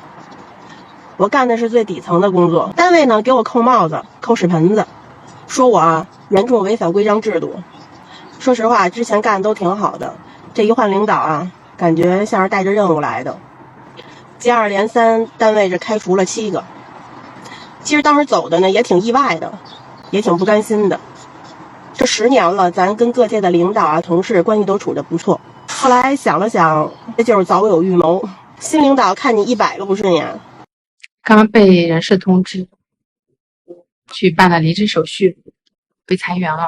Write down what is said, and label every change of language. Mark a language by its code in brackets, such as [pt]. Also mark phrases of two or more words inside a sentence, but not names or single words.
[zh] 我幹的是最底層的工作，單位呢給我扣帽子扣屎盆子，說我嚴重違反規章制度。說實話，之前幹的都挺好的，這一換領導啊，感覺像是帶着任務來的。接二連三，單位這開除了7個。其實當時走的呢也挺意外的， 也挺不甘心的。这10年了，咱跟各界的领导啊、同事关系都处得不错。后来想了想，这就是早有预謀。新领导看你100个不顺眼。刚被人事通知，去办了离职手续，被裁员了。